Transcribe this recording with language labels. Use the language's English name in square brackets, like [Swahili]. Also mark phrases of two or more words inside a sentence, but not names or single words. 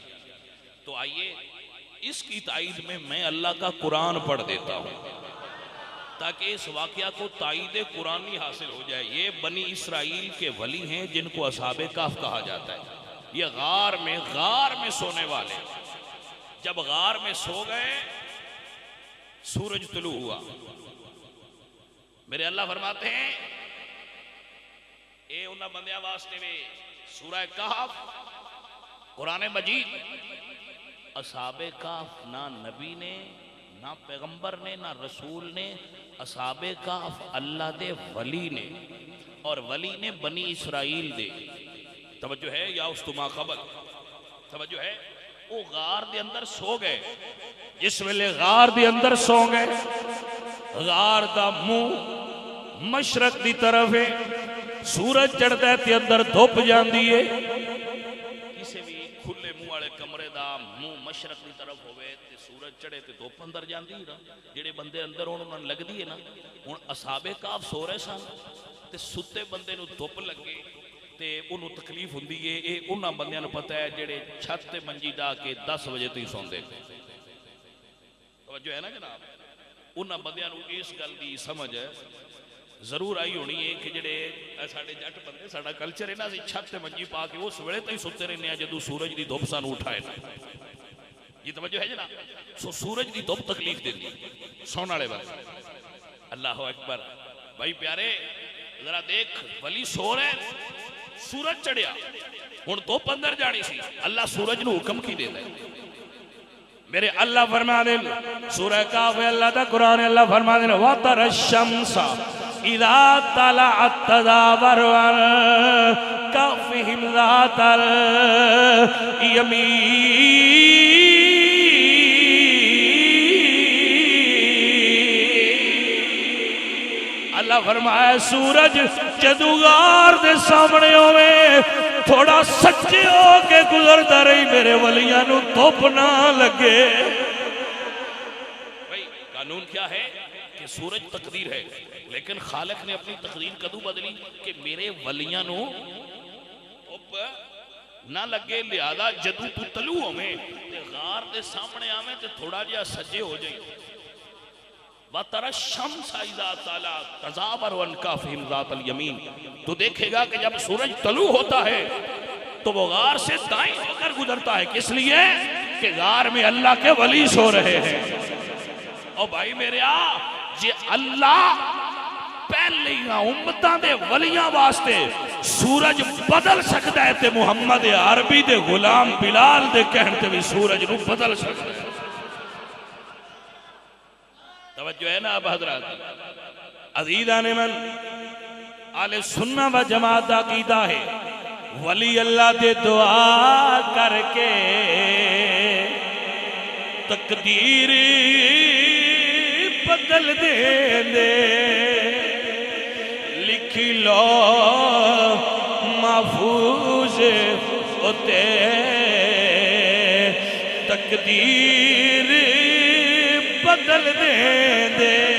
[Urdu] تو آئیے اس کی تائید میں میں اللہ کا قرآن پڑھ دیتا ہوں تاکہ اس واقعہ کو تائید قرآنی حاصل ہو جائے. یہ بنی اسرائیل کے ولی ہیں جن کو اصحاب کہف کہا جاتا ہے. یہ غار میں سونے والے، جب غار میں سو گئے سورج طلوع ہوا. [Punjabi] میرے اللہ فرماتے ہیں اے انہاں بندیاں واسطے میں سورہ کہف قرآن مجید. اصحاب کہف نہ نبی نے نہ پیغمبر نے نہ رسول نے، اصحاب کہف اللہ دے ولی نے، اور ولی نے بنی اسرائیل دے. توجہ ہے یا استما قبل؟ توجہ ہے. وہ غار دے اندر سو گئے. جس ویلے غار دے اندر سو گئے، غار دا منہ مشرق دی طرف ہے، سورج چڑھتا ہے تے اندر دھوپ جاندی ہے. کسی بھی کھلے منہ والے کمرے دا منہ مشرق دی طرف ہوئے تے سورج چڑھے تے دھوپ اندر جاندی نا. جڑے بندے اندر انہوں نے لگ دی ہے نا. ہن اصحاب کہف سو رہے سن تے ستے بندے نو دھوپ لگے تے انہوں تکلیف ہوندی ہے. اے انہاں بندیاں نو پتہ ہے جڑے چھت تے منجی ڈا کے 10 بجے تے سوندے. توجہ ہے نا جناب. انہاں بندیاں نو اس گل دی سمجھ ضرور آئی ہونی ہے کہ جڑے ساڈے جٹ بندے ساڈا کلچر ہے نا، اسی چھت تے منجی پا کے اس ویلے تے ستے رہنے جدوں سورج دی دھوپ سانو اٹھائے نا. [Urdu] یہ توجہ ہے جناب. [Punjabi] سو سورج دی دھوپ تکلیف دیندی سونے والے بندے. [Arabic] اللہ اکبر. [Punjabi] بھائی پیارے ذرا دیکھ، ولی سو رہے سورج چڑھیا، ہن دھوپ اندر جانی سی. اللہ سورج نو حکم کی دے دے. میرے اللہ فرما دے سورہ کہف اللہ دا قرآن اللہ فرما دے [Arabic] وَتَرَ الشَّمْسَ اِذَا طَلَعَتْ تَدَابَرُ عَنْ كَهْفِهِمْ ذَاتَ الْيَمِينِ. [Punjabi] اللہ فرمایا سورج جدو غار دے سامنے ہوئے تھوڑا سچے ہو کے گزرتا رہی میرے ولیاں نو دھوپ نہ لگے. بھائی قانون کیا ہے کہ سورج تقدیر ہے، لیکن خالق نے اپنی تقدیر کدو بدلی کہ میرے ولیاں نو دھوپ نہ لگے. لہذا جدو تو طلوع ہوئے تے غار دے سامنے آویں تے تھوڑا جہا سجے ہو جائیں. [Arabic] وَتَرَى الشَّمْسَ إِذَا طَلَعَتْ تَزَاوَرُ عَنْ كَهْفِهِمْ ذَاتَ الْيَمِينِ، [Urdu] تو دیکھے گا کہ جب سورج طلوع ہوتا ہے تو وہ غار سے دائیں ہو کر گزرتا ہے، کس لیے کہ غار میں اللہ کے ولی سو رہے ہیں۔ [Punjabi] اور بھائی میرے یہ اللہ پہلیاں امتاں دے ولیاں واسطے سورج بدل سکتا ہے، تے محمد عربی دے غلام بلال دے کہنے بھی سورج نو بدل سکتا ہے۔ [Urdu] توجہ ہے نا اب حضرات؟ [Punjabi] عزیزان من، اہل سنت و جماعت دا عقیدہ ہے ولی اللہ دے دعا کر کے تقدیر بدل دے دے، لکھی لو محفوظ ہوتے تقدیر بدل دے دے۔